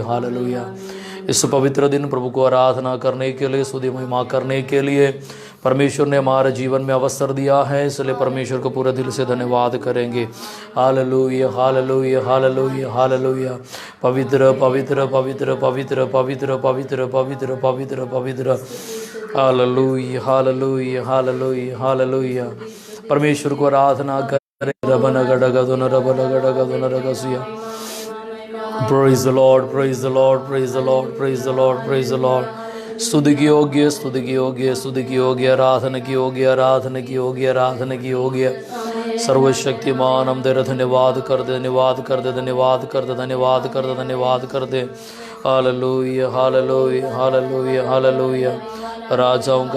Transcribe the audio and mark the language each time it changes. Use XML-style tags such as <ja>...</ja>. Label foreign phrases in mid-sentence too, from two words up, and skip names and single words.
<hi>हालेलुया इस पवित्र दिन प्रभु को आराधना करने के लिए स्तुति महिमा करने के लिए परमेश्वर ने हमारे जीवन में अवसर दिया है इसलिए परमेश्वर को पूरे दिल से धन्यवाद करेंगे हालेलुया हालेलुया हालेलुया हालेलुया पवित्र पवित्र पवित्र पवित्र पवित्र पवित्र पवित्र पवित्र पवित्र हालेलुया हालेलुया हालेलुया हालेलुया परमेश्वर को आराधना करें रबन गडगदुन रबन गडगदुन रगसिया</hi> <en>praise the Lord praise the Lord</en> <hi>praise the Lord praise the Lord praise the Lord स्तुति की योग्य स्तुति की योग्य स्तुति की योग्य आराधना की योग्य आराधना की योग्य आराधना की योग्य सर्वशक्तिमान हम तेरा धन्यवाद कर दे धन्यवाद कर दे धन्यवाद कर दे धन्यवाद कर दे धन्यवाद कर दे हालेलुया हालेलुया हालेलुया हालेलुया राजाओं का</hi>